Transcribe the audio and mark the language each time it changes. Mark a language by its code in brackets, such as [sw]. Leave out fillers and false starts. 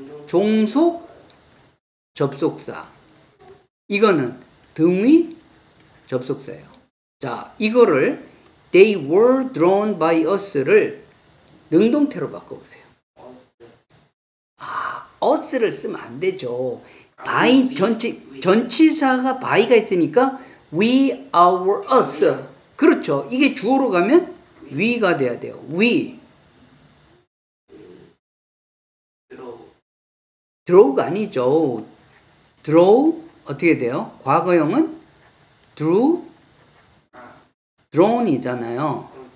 [ko] 종속, 접속사. 이거는 등위, 접속사예요. 자, 이거를 [en] they were drawn by us [ko] 를 능동태로 바꿔보세요. us를 쓰면 안 되죠. by 전치사가 by가 있으니까 we, our, us. 그렇죠. 이게 주어로 가면 we가 돼야 돼요. [en] we. [ko] draw가 아니죠. draw 어떻게 돼요? 과거형은 drew, drawn이잖아요.